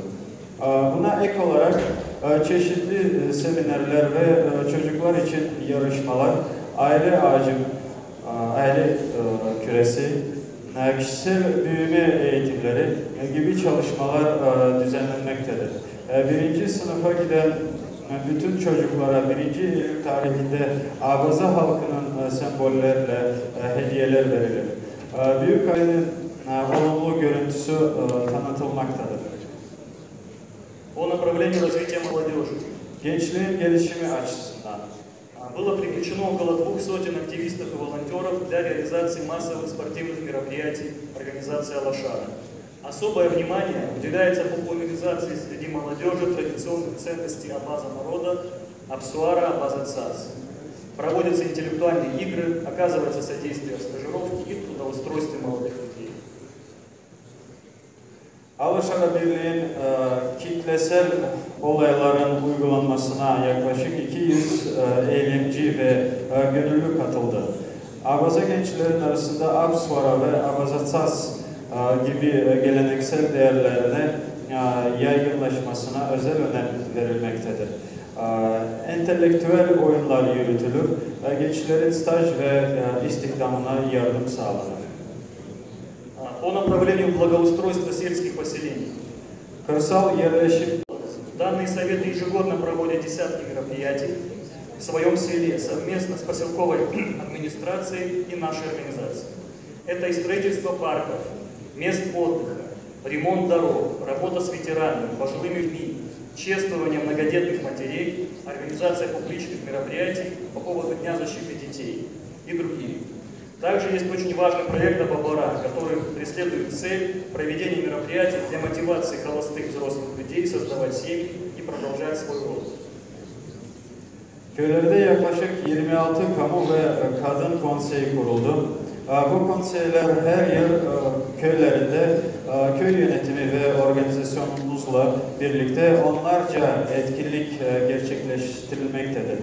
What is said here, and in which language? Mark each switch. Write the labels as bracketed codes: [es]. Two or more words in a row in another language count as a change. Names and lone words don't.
[tr] Buna ek olarak çeşitli seminerler ve çocuklar için yarışmalar, aile ağacı, aile küresi, kişisel büyüme eğitimleri gibi çalışmalar düzenlenmektedir. Birinci sınıfa giden bütün çocuklara 1. Eylül tarihinde Abaza halkının sembollerle hediyeler verilir. Büyük ailenin olumlu görüntüsü tanıtılmaktadır. [ru] По направлению развития молодежи. [tr] Gençliğin gelişimi açısından [ru] Было привлечено около 200 активистов и волонтеров для реализации массовых спортивных мероприятий организации «Алашара». Особое внимание уделяется популяризации среди молодежи традиционных ценностей Абаза народа, Апсуара, Абаза ЦАС. Проводятся интеллектуальные игры, оказывается содействие в стажировке и трудоустройстве молодых людей. [tr] Alashara Birliği'nin kitlesel olayların uygulanmasına yaklaşık 200 eylemci ve gönüllü katıldı. Abaza gençlerin arasında Apsuara ve Abaza Tsas gibi geleneksel değerlerine yaygınlaşmasına özel önem verilmektedir. Entelektüel oyunlar yürütülür, gençlerin staj ve istihdamına yardım sağlanır. [ru] По направлению благоустройства сельских поселений. [tr] Kırsal yerleşim. [ru] Данные советы ежегодно проводят десятки мероприятий в своем селе совместно с поселковой администрацией и нашей организацией. Это и строительство парков, мест отдыха, ремонт дорог, работа с ветеранами, пожилыми людьми, чествование многодетных матерей, организация публичных мероприятий по поводу Дня защиты детей и другие. Также есть очень важный проект «Абабара», который преследует цель проведения мероприятий для мотивации холостых взрослых людей создавать семьи и продолжать свой род. [tr] Köylerde yaklaşık 26 kamu ve kadın konseyi kuruldu. Bu konseyler her yıl köylerinde köy yönetimi ve organizasyonumuzla birlikte onlarca etkinlik gerçekleştirilmektedir.